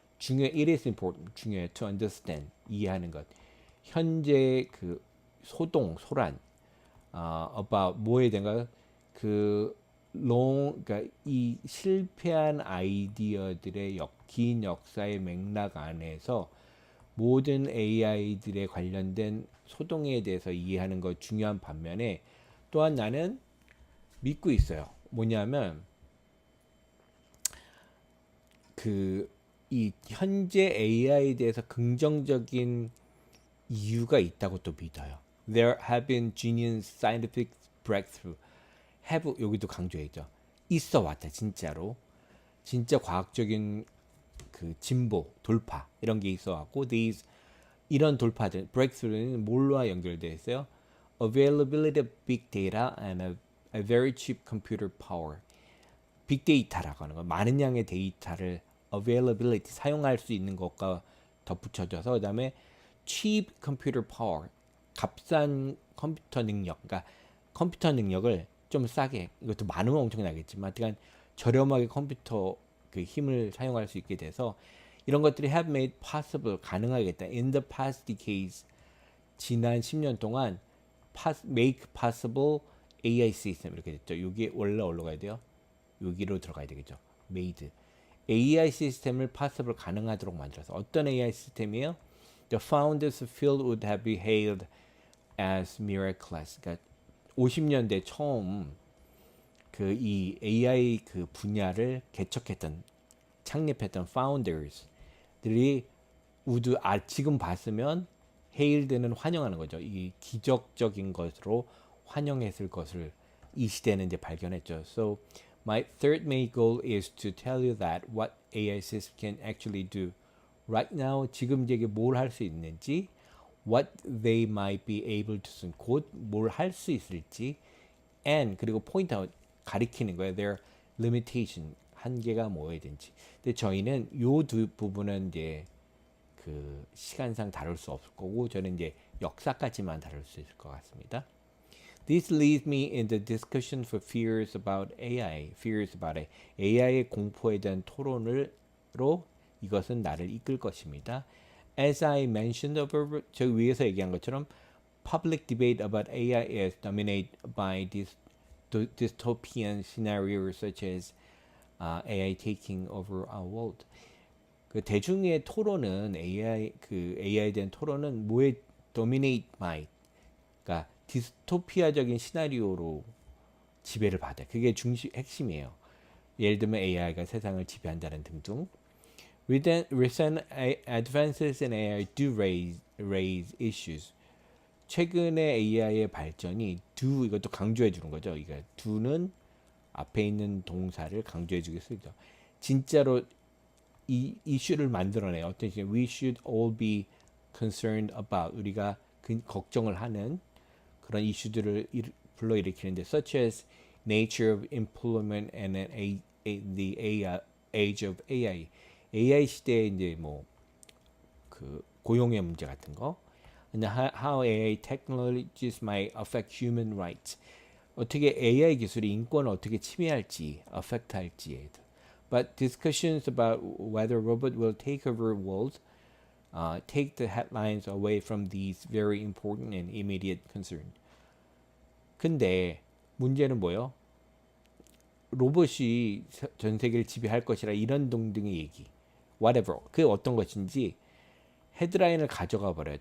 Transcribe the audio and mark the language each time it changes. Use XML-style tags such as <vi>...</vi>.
<en>it is important,</en> <ko>중요해</ko> <en>to understand,</en> <ko>이해하는 것. 현재 그 소란, about 뭐에 대한가 그러니까 이 실패한 아이디어들의 긴 역사의 맥락 안에서 모든 AI들에 관련된 소동에 대해서 이해하는 것 중요한 반면에 또한 나는 믿고 있어요. 뭐냐면 이 현재 AI에 대해서 긍정적인 이유가 있다고 또 믿어요.</ko> <en>There have been genuine scientific breakthrough.</en> <ko>have 여기도 강조했죠. 있어 왔다 진짜로. 진짜 과학적인 그 진보, 돌파 이런 게 있어 왔고 이런 돌파들, breakthrough는 뭘로 연결되어 있어요?</ko> <en>Availability of big data and a very cheap computer power.</en> <ko>빅데이터라고 하는 거, 많은 양의 데이터를 availability, 사용할 수 있는 것과 덧붙여져서 그다음에 cheap computer power, 값싼 컴퓨터 능력, 그러니까 컴퓨터 능력을 좀 싸게, 이것도 많으면 엄청나겠지만 하여간 저렴하게 컴퓨터 그 힘을 사용할 수 있게 돼서 이런 것들이 have made possible, 가능하겠다.</ko> <en>In the past decades,</en> <ko>지난 10년 동안 make possible AI 시스템 이렇게 됐죠. 여기 원래 올라가야 돼요. 여기로 들어가야 되겠죠.</ko> <en>made.</en> <ko>AI 시스템을 possible 가능하도록 만들어서 어떤 AI 시스템이에요?</ko> <en>The founders of field would have been hailed as miraculous.</en> <ko>그러니까 50년대 처음 그 이 AI 그 분야를 개척했던 창립했던 founders들이 지금 봤으면 hailed는 환영하는 거죠. 이 기적적인 것으로 환영했을 것을 이 시대는 이제 발견했죠.</ko> <en>So my third main goal is to tell you that what AI systems can actually do right now.</en> <ko>지금 이게 뭘 할 수 있는지,</ko> <en>what they might be able to soon,</en> <ko>곧 뭘 할 수 있을지, and 그리고</ko> <en>point out,</en> <ko>가리키는 거예요.</ko> <en>Their limitation,</en> <ko>한계가 뭐든지. 근데 저희는 요 두 부분은 이제 그 시간상 다룰 수 없을 거고 저는 이제 역사까지만 다룰 수 있을 것 같습니다.</ko> <en>This leads me in the discussion for fears about AI. Fears about AI.</en> <ko>AI의 공포에 대한 토론으로 이것은 나를 이끌 것입니다.</ko> <en>As I mentioned above,</en> <ko>저 위에서 얘기한 것처럼</ko> <en>public debate about AI is dominated by this dystopian scenarios such as AI taking over our world.</en> <ko>그 대중의 토론은 AI에 대한 토론은 뭐에 dominate by, 그러니까 디스토피아적인 시나리오로 지배를 받아요. 그게 핵심이에요. 예를 들면 AI가 세상을 지배한다는 등등.</ko> <en>Recent advances in AI do raise issues.</en> <ko>최근의 AI의 발전이 이것도 강조해 주는 거죠. 이거 do는 앞에 있는 동사를 강조해 주겠습니다. 진짜로 이 이슈를 만들어내요. 어떤 식으로</ko> <en>we should all be concerned about,</en> <ko>우리가 걱정을 하는 그런 이슈들을 불러일으키는데</ko> <en>such as nature of employment and the age of AI.</en> <ko>AI 시대에 이제 뭐 그 고용의 문제 같은 거,</ko> <en>and how AI technologies might affect human rights.</en> <ko>어떻게 AI 기술이 인권을 어떻게 침해할지, affect 할지에.</ko> <en>But discussions about whether robot will take over world take the headlines away from these very important and immediate concerns.</en> <ko>근데 문제는 뭐예요? 로봇이 전 세계를 지배할 것이라 이런 등등의 얘기.</ko> <en>Whatever.</en> <ko>그게 어떤 것인지 헤드라인을 가져가 버려요.</ko>